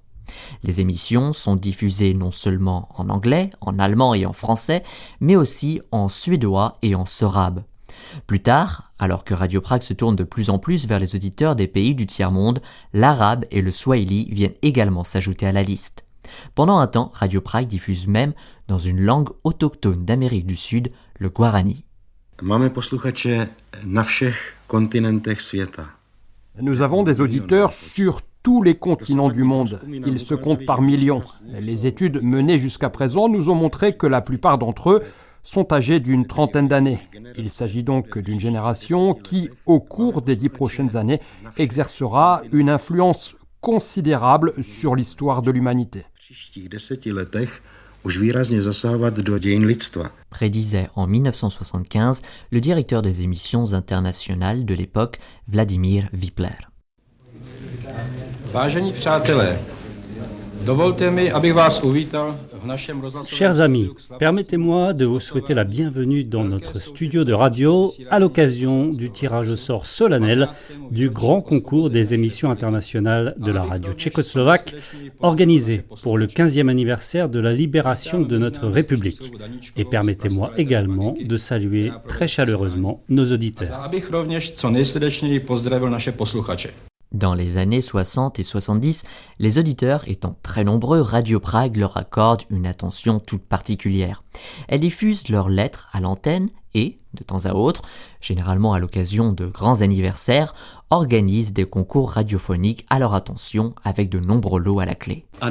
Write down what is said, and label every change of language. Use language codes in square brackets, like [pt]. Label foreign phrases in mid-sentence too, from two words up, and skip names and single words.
[fr] Les émissions sont diffusées non seulement en anglais, en allemand et en français, mais aussi en suédois et en sorabe. Plus tard, alors que Radio Prague se tourne de plus en plus vers les auditeurs des pays du tiers-monde, l'arabe et le swahili viennent également s'ajouter à la liste. Pendant un temps, Radio Prague diffuse même dans une langue autochtone d'Amérique du Sud, le guarani. [cs] Máme posluchače na všech kontinentech světa. [fr] Nous avons des auditeurs sur tous les continents du monde. Ils se comptent par millions. Les études menées jusqu'à présent nous ont montré que la plupart d'entre eux sont âgés d'une trentaine d'années. Il s'agit donc d'une génération qui, au cours des 10 prochaines années, exercera une influence considérable sur l'histoire de l'humanité. Prédisait en 1975 le directeur des émissions internationales de l'époque, Vladimír Vypler. [cs] Vážení přátelé, dovolte mi, abych vás uvítal v našem rozhlasovém. [fr] Chers amis, permettez-moi de vous souhaiter la bienvenue dans notre studio de radio à l'occasion du tirage au sort solennel du grand concours des émissions internationales de la radio tchécoslovaque, organisé pour le 15e anniversaire de la libération de notre République. Et permettez-moi également de saluer très chaleureusement nos auditeurs. [cs] Abych rovněž co nejsrdečněji pozdravil naše posluchače. [fr] Dans les années 60 et 70, les auditeurs étant très nombreux, Radio Prague leur accorde une attention toute particulière. Elle diffuse leurs lettres à l'antenne et, de temps à autre, généralement à l'occasion de grands anniversaires, organise des concours radiophoniques à leur attention avec de nombreux lots à la clé.